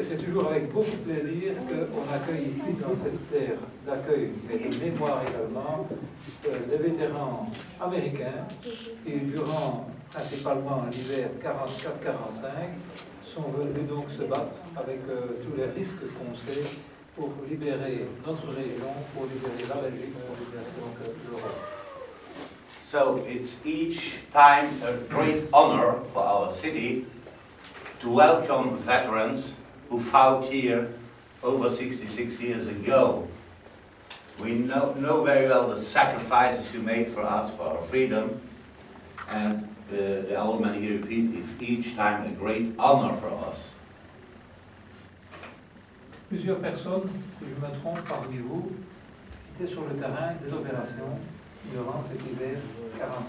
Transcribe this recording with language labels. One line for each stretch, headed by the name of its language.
French: C'est toujours avec beaucoup de plaisir qu'on accueille ici, dans cette terre d'accueil, mais de mémoire également, des vétérans américains qui, durant principalement l'hiver 44-45, sont venus donc se battre avec tous les risques qu'on sait pour libérer notre région, pour libérer la Belgique, pour libérer donc l'Europe.
English: So it's each time a great honor for our city to welcome veterans who fought here over 66 years ago. We know very well the sacrifices you made for us, for our freedom, and the alderman here repeat, it's each time a great honor for us.
French: Plusieurs personnes, si je me trompe parmi vous, étaient sur le terrain des opérations durant cet hiver 44-45.